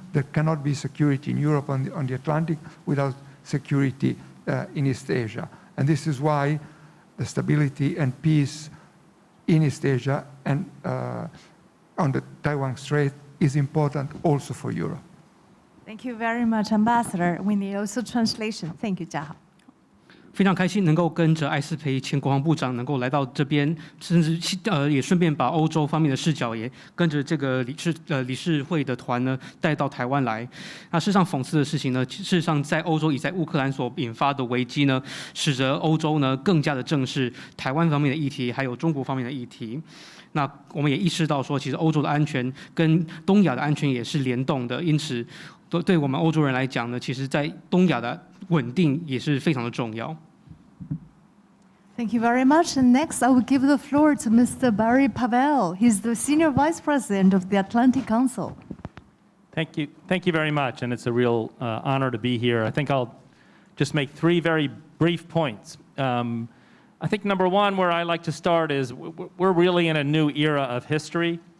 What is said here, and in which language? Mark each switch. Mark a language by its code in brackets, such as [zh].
[en] There cannot be security in Europe on the Atlantic without security in East Asia. And this is why the stability and peace in East Asia and on the Taiwan Strait is important also for Europe. Thank you very much, Ambassador. We need also translation. Thank you, Jiahao. [zh] 非常开心能够跟着艾斯培前国防部长能够来到这边，甚至也顺便把欧洲方面的视角也跟着这个理事会的团呢带到台湾来。那事实上讽刺的事情呢，事实上在欧洲以在乌克兰所引发的危机呢，使得欧洲呢更加的正视台湾方面的议题，还有中国方面的议题。那我们也意识到说，其实欧洲的安全跟东亚的安全也是联动的，因此对我们欧洲人来讲呢，其实在东亚的稳定也是非常的重要。 [en] Thank you very much. And next, I will give the floor to Mr. Barry Pavel. He's the Senior Vice President of the Atlantic Council. Thank you very much, and it's a real honor to be here. I think I'll just make 3 very brief points. I think number one, where I like to start is we're really in a new era of history,